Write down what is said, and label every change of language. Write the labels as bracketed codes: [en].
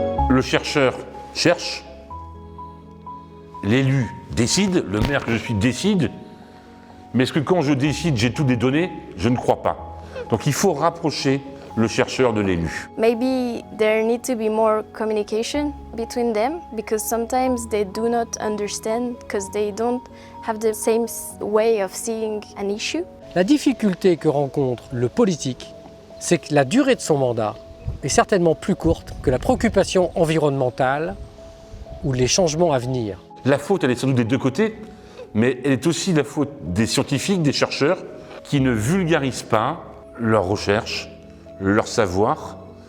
[fr] Le chercheur cherche, l'élu décide, le maire que je suis décide, mais est-ce que quand je décide, j'ai toutes les données? Je ne crois pas. Donc il faut rapprocher le chercheur de l'élu. [en] Maybe there need to be more communication between them because sometimes they do not understand because they don't have the same way of seeing an issue. [fr] La difficulté que rencontre le politique, c'est que la durée de son mandat est certainement plus courte que la préoccupation environnementale ou les changements à venir. La faute, elle est sans doute des deux côtés, mais elle est aussi la faute des scientifiques, des chercheurs, qui ne vulgarisent pas leurs recherches, leur savoir.